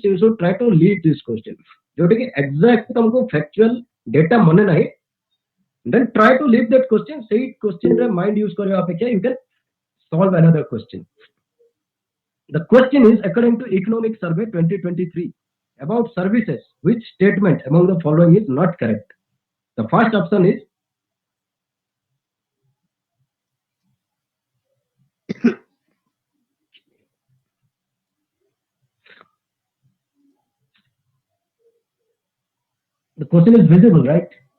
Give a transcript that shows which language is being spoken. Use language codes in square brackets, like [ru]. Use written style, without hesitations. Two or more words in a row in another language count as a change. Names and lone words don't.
[en] You should try to lead this question [or] ଯୋଉଟା କି [en] exact ତମକୁ factual data [or] ମନେ ନାହିଁ, [en] then try to leave that question. [or] ସେଇ question ରେ [en] mind use [or] କରିବା ଅପେକ୍ଷା [en] you can solve another question. The question is according to Economic Survey 2023 about services, which statement among the following is not correct? The first option is the question is visible, right?